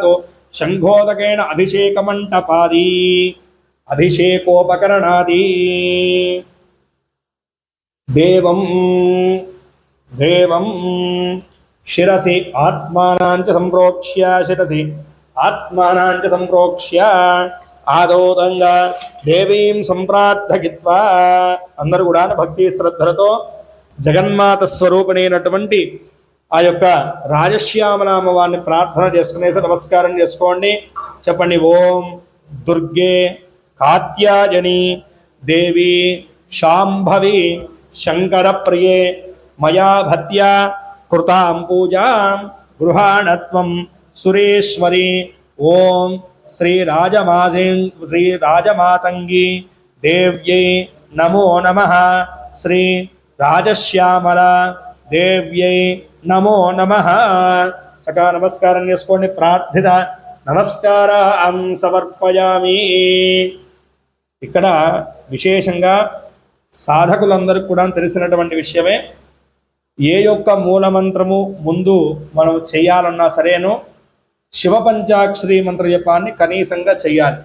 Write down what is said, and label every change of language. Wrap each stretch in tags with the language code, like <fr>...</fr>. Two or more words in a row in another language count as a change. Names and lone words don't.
<sa>शंखोदकेन अभिषेकमण्टपादि अभिषेकोपकरणादि देवं शिरसि आत्मानांच संप्रोक्ष्य शिरसि आत्मानांच संप्रोक्ष्य आदौ తంగా దేవీం సంప్రార్థగిత్వా.</sa> <te>అందరూ కూడా భక్తి శ్రద్ధలతో జగన్మాత స్వరూపిణైనటువంటి ఆ యొక్క రాజశ్యామల అమ్మవారిని ప్రార్థన చేసుకునేసి నమస్కారం చేసుకోండి.</te> <sa>చెప్పండి ఓం दुर्गे कात्यायनी देवी शाम्भवी शंकरप्रिये मया भक्त्या कृतां पूजां गृहाणत्वं सुरेश्वरी। ओं श्रीराजमातंगी देव्यै नमो नमः। श्री राजश्यामला देव्यै नमो नमः। सका नमस्कारं చేసుకోండి ప్రార్థిత నమస్కారం సమర్పయామి।</sa> <te>ఇక్కడ విశేషంగా సాధకులందరికీ కూడా తెలిసినటువంటి విషయమే, ఏ యొక్క మూలమంత్రము ముందు మనం చేయాలన్నా సరేను శివ పంచాక్షరి మంత్ర జపాన్ని కనీసంగా చేయాలి।</te>